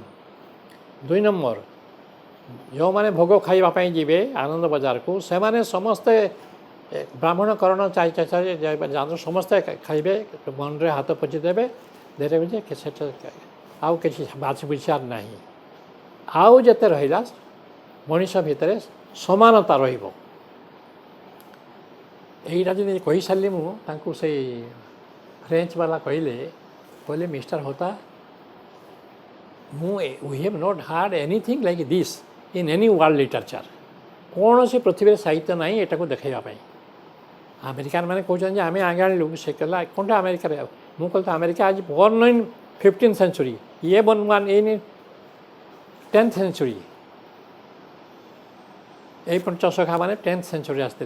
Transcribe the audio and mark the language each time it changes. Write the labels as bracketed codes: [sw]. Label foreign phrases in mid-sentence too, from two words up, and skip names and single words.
[or] 2 ନମ୍ବର, ଯେଉଁମାନେ ଭୋଗ ଖାଇବା ପାଇଁ ଯିବେ ଆନନ୍ଦ ବଜାରକୁ, ସେମାନେ ସମସ୍ତେ ବ୍ରାହ୍ମଣ କରଣ ସମସ୍ତେ ଖାଇବେ, ମନରେ ହାତ ପୋଛି ଦେବେ ଯେ ସେଟା ଆଉ କିଛି ବାଛି ବିଚାର ନାହିଁ। ଆଉ ଯେତେ ରହିଲା ମଣିଷ ଭିତରେ ସମାନତା ରହିବ। ଏଇଟା ଯଦି କହିସାରିଲି ମୁଁ ତାଙ୍କୁ, ସେଇ ଫ୍ରେଞ୍ଚ ବାଲା କହିଲେ ମିଷ୍ଟର ହୋତା, [en] we have not had anything like this in any world literature, [or] କୌଣସି ପୃଥିବୀରେ ସାହିତ୍ୟ ନାହିଁ ଏଟାକୁ ଦେଖାଇବା ପାଇଁ। ଆମେରିକାନ ମାନେ କହୁଛନ୍ତି ଯେ ଆମେ ଆଗେ ଆଣିଲୁ, ସେ କହିଲା କ'ଣଟା ଆମେରିକାରେ? ମୁଁ କହିଲି ତ ଆମେରିକା ଆଜି [en] born in 15th century, [or] ଇଏ [en] born in 10th century. [or] ଏଇ ପଞ୍ଚସଖା ମାନେ 10th century ଆସିଥିଲେ।